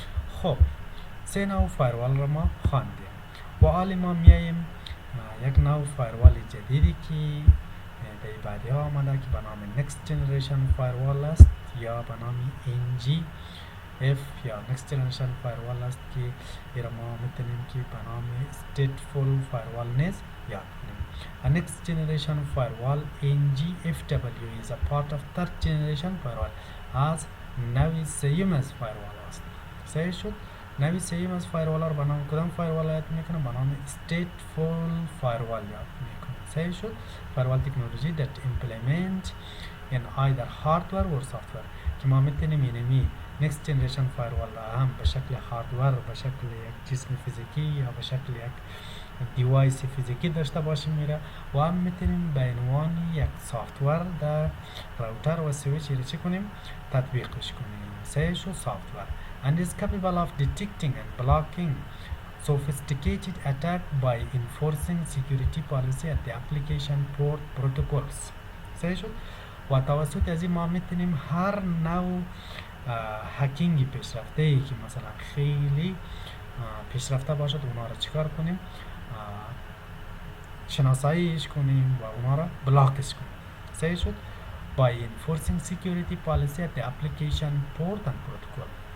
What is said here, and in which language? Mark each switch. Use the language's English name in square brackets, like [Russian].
[Persian] خب سه نوع فایروال را ما خواندیم و حالا ما میاییم یک نوع فایروال جدیدی که در بعدی ها آمده که به نام Next Generation Firewall است یا به نام NGF یا Next Generation Firewall است که ایرا ما میتونیم که به نام Stateful Firewall نیز یاد کنیم. [English] A Next Generation Firewall NGFW is a part of Third Generation Firewall [Persian] از نوع سیوم از فایروال است. صحیح شد؟ نوع سیوم از فایروال را به نام کدام فایروال یاد میکنه؟ به نام Stateful Firewall یاد میکنه. صحیح شد؟ فایروال تکنولوژی [English] that implement in either hardware or software [Persian] که ما میتونیم اینمی Next Generation Firewall را هم به شکل هاردور، به شکل یک جسم فیزیکی یا به شکل یک دیوایس فیزیکی داشته باشیم میره و هم میتونیم به عنوان یک سافتور در راوتر و سویچ را چی کنیم؟ تطبیقش کنیم. صحیح شد؟ [English] Software and is capable of detecting and blocking sophisticated attack by enforcing security policy at the application port protocols. [Persian] صحیح شد؟ و توسط از این ما میتونیم هر نوع هکینگ پیشرفته ای که مثلا خیلی پیشرفته باشد اونا را چیکار کنیم؟ شناساییش کنیم و اونا را بلاکش کنیم. صحیح شد؟ [English] by enforcing security policy at the application port and protocol.